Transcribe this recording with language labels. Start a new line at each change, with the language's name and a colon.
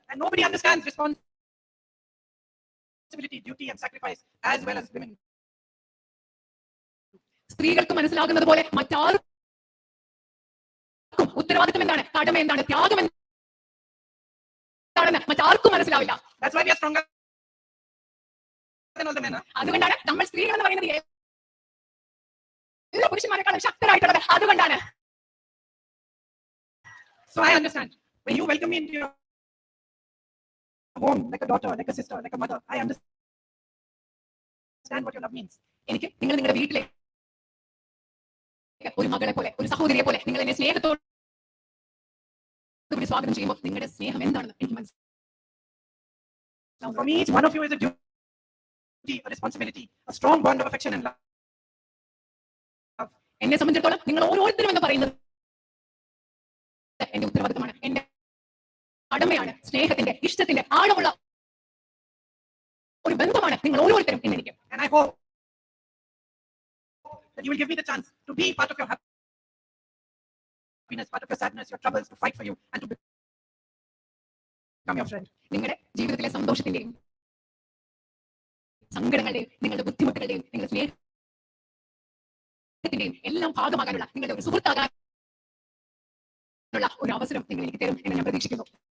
English: And nobody understands responsibility, duty and sacrifice as well as women.
Malayalam: സ്ത്രീകൾക്ക് മനസ്സിലാകുന്നത് പോലെ മറ്റാർക്കും ഉത്തരവാദിത്തം എന്താണ്, കടമ എന്താണ്, ത്യാഗം എന്താണെന്ന് മറ്റാർക്കും മനസ്സിലാവില്ല.
English: That's why we are stronger than all the men.
Malayalam: അതുകൊണ്ടാണ് നമ്മൾ സ്ത്രീകൾ എന്ന് പറയുന്നത് എല്ലാ പുരുഷന്മാരെക്കാളും ശക്തരായിട്ടുള്ളത്. അതുകൊണ്ടാണ്.
English: So I understand. When you welcome me into your home, like a daughter, like a sister, like a mother, I understand what your love means.
Malayalam: എനിക്ക് നിങ്ങൾ നിങ്ങളുടെ വീട്ടിലെ ഒരു മകളെ പോലെ, ഒരു സഹോദരിയെ പോലെ നിങ്ങൾ എന്നെ സ്നേഹത്തോട് സ്വാഗതം ചെയ്യുമ്പോൾ നിങ്ങളുടെ സ്നേഹം എന്താണെന്ന് എനിക്ക് മനസ്സിലാവും.
English: For me, each one of you is a duty, a responsibility, a strong bond of affection and love.
Malayalam: എന്നെ സംബന്ധിച്ചിടത്തോളം നിങ്ങൾ ഓരോരുത്തരും എന്ന് പറയുന്നത് എന്റെ ഉത്തരവാദിത്തമാണ്, എന്റെ കടമയാണ്, സ്നേഹത്തിന്റെ, ഇഷ്ടത്തിന്റെ ആഴമുള്ള ഒരു ബന്ധമാണ് നിങ്ങൾ ഓരോരുത്തരും എന്നെനിക്ക്.
English: And I hope that you will give me the chance to be part of your happiness, part of your sadness, your troubles, to fight for you and to become your friend.
Malayalam: നിങ്ങളുടെ ജീവിതത്തിലെ സന്തോഷത്തിന്റെയും സങ്കടങ്ങളുടെയും നിങ്ങളുടെ ബുദ്ധിമുട്ടുകളുടെയും നിങ്ങളുടെ സ്നേഹത്തിന്റെയും എല്ലാം ഭാഗമാകാനുള്ള നിങ്ങളുടെ ഒരു സുഹൃത്താകാനുള്ള ഒരു അവസരം നിങ്ങൾ എനിക്ക് തരും എന്ന് ഞാൻ പ്രതീക്ഷിക്കുന്നു.